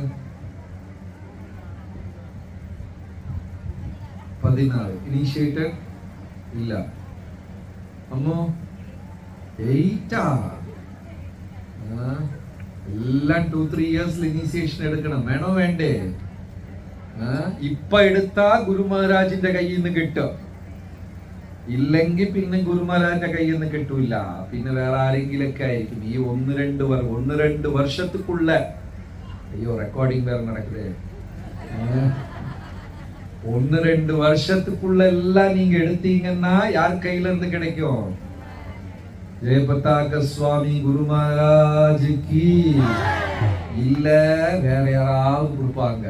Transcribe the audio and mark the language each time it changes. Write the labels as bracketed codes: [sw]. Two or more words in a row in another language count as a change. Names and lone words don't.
[ta] 16. இனிஷியேட்டட் இல்ல. அம்மோ 8 எல்லாம் 2-3 இயர்ஸ்ல இனிஷியேஷன் எடுக்கணும். [ml] വേണോ വേണ്ടേ? ഇപ്പൊ എടുത്താ ഗുരു മഹാരാജിന്റെ കയ്യിൽ നിന്ന് കിട്ടും, ഇല്ലെങ്കിൽ പിന്നെ ഗുരു മഹാരാജിന്റെ കയ്യിൽ നിന്ന് കിട്ടൂല. പിന്നെ വേറെ ആരെങ്കിലൊക്കെ ആയിരിക്കും. ഈ 1-2 വർഷத்துக்குள்ள [ta] ஐயோ ரெக்கார்டிங் வேற நடக்குது. 1-2 வருஷத்துக்குள்ள எல்லாம் நீங்க எடுத்தீங்கன்னா யார் கையில இருந்து கிடைக்கும்? ஜெயபதாக சுவாமி குரு மகாராஜுக்கு இல்ல வேற யாராவது கொடுப்பாங்க.